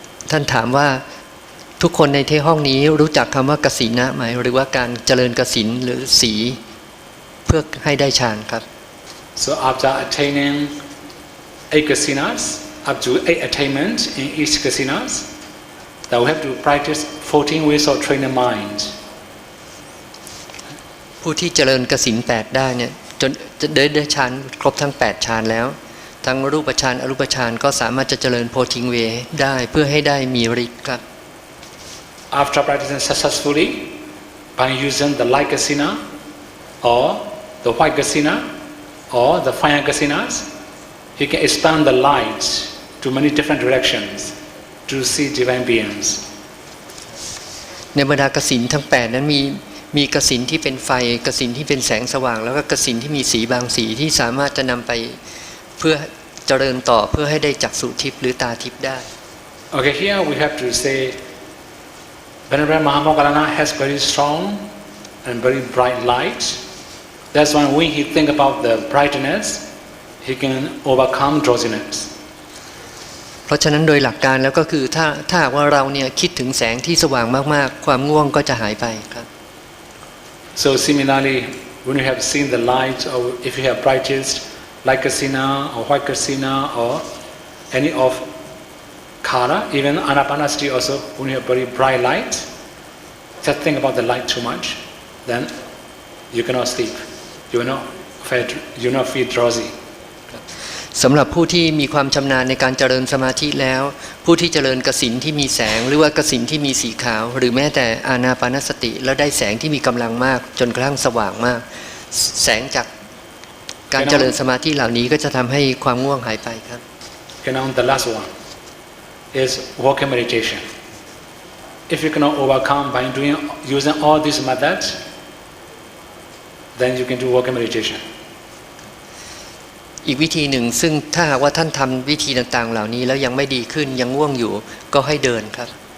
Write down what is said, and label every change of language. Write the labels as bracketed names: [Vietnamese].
[Thai] ท่านถามว่าทุกคนในที่ห้องนี้รู้จักคำว่ากสินะไหมหรือว่าการเจริญกสินหรือสีเพื่อให้ได้ฌานครับ [English] So after attaining 8 kasinas, up to 8 attainments in each kasinas, then we have to practice 14 ways of training mind. [Thai] ผู้ที่เจริญกสิน8ได้เนี่ยจนจะได้ฌานครบทั้ง8ฌานแล้วทั้งรูปฌานอรูปฌานก็สามารถจะเจริญโพธิงเวได้เพื่อให้ได้มีฤทธิ์ครับ [English] After practicing successfully by using the light kasina or the white kasina or the fire kasinas, he can expand the light to many different directions to see divine beings. [Thai] ในบรรดากสินทั้ง8นั้นมีกสินที่เป็นไฟกสินที่เป็นแสงสว่างแล้วก็กสินที่มีสีบางสีที่สามารถจะนำไปเพื่อเจริญต่อเพื่อให้ได้จักษุทิพย์หรือตาทิพย์ได้ [English] Okay, here we have to say Venerable Mahamoggallana has very strong and very bright light. That's why when he think about the brightness, he can overcome drowsiness. [Thai] เพราะฉะนั้นโดยหลักการแล้วก็คือถ้าหากว่าเราเนี่ยคิดถึงแสงที่สว่างมากๆความง่วงก็จะหายไปครับ [English] So similarly, when you have seen the light, or if you have practiced light kasina or white kasina or any of kara, even anapanasati also, when you have very bright light, just think about the light too much, then you cannot sleep. You will not feel drowsy. [Thai] สำหรับผู้ที่มีความชำนาญในการเจริญสมาธิแล้วผู้ที่เจริญกสิณที่มีแสงหรือว่ากสิณที่มีสีขาวหรือแม้แต่อานาปานสติแล้วได้แสงที่มีกำลังมากจนกระทั่งสว่างมากแสงจากการเจริญสมาธิเหล่านี้ก็จะทำให้ความง่วงหายไปครับ [English] Okay, now the last one is walking meditation. If you cannot overcome by using all these methods, then you can do walking meditation. [Thai] อีกวิธีหนึ่งซึ่งถ้าหากว่าท่านทำวิธีต่างๆเหล่านี้แล้วยังไม่ดีขึ้นยังง่วงอยู่ก็ให้เดินครับ